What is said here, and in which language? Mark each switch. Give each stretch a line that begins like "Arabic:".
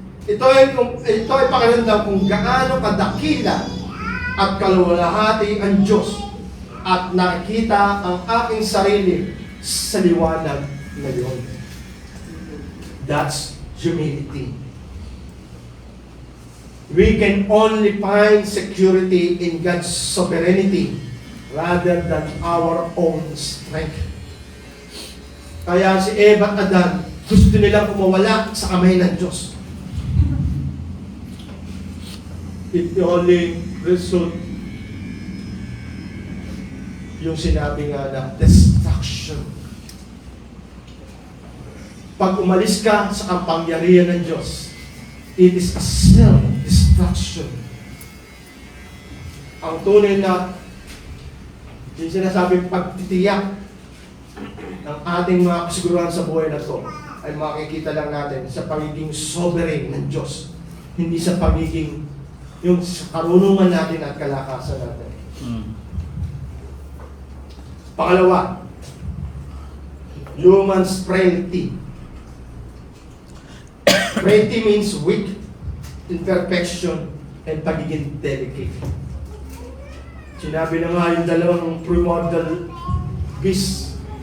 Filipino: Ito ay pakiramdam kung gaano kadakila at kaluwalhati ang Diyos at nakikita ang aking sarili sa liwanag ngayon.
English: That's humility. We can only find security in God's sovereignty rather than our own strength.
Filipino: Kaya si Eva at Adan, gusto nilang kumawala sa kamay ng Diyos.
English: It only result
Filipino: yung sinabi nga na
English: destruction.
Filipino: Pag umalis ka sa kapangyarihan ng Diyos,
English: it is a self-destruction.
Filipino: Ang tunay na yung sinasabing pagtitiyak ng ating mga kasiguruhan sa buhay na ito ay makikita lang natin sa pagiging sovereign ng Diyos, hindi sa pagiging yung karunungan natin at kalakasan natin. Pangalawa,
English: human's frailty. Frailty means weak, imperfection, and
Filipino: pagiging
English: delicate.
Filipino: Sinabi na nga yung dalawang primordial beasts.